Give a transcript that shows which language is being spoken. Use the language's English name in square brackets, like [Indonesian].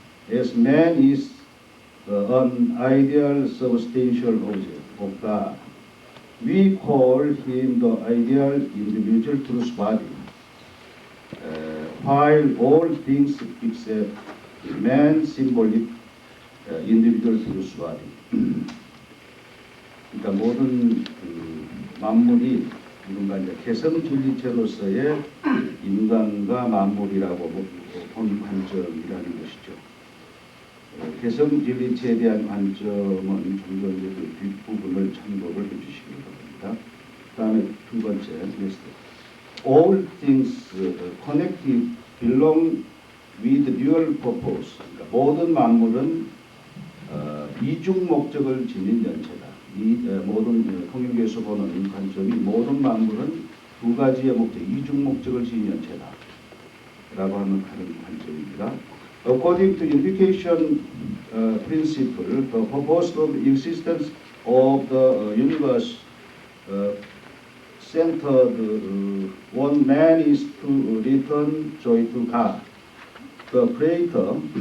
[English] As man is an ideal substantial object of God, we call him the ideal individual truth body, while all things except man symbolic individual truth body. [Korean] 그러니까 모든 만물이 이른바 이제 개성진리체로서의 인간과 만물이라고 보는 관점이라는 것이죠. 개성진리체에 대한 관점은 좀 더 이제 그 뒷부분을 참고를 해주시기 바랍니다. 다음에 두 번째, [English] all things connected belong with dual purpose. [Korean] 그러니까 모든 만물은 이중 목적을 지닌 연체다. 모든 통일교에서 보는 관점이 모든 만물은 두 가지의 목적, 이중 목적을 지닌 연체다. 라고 하는 관점입니다. [English] According to unification principle, the purpose of existence of the universe centered one man is to return joy to God, the Creator.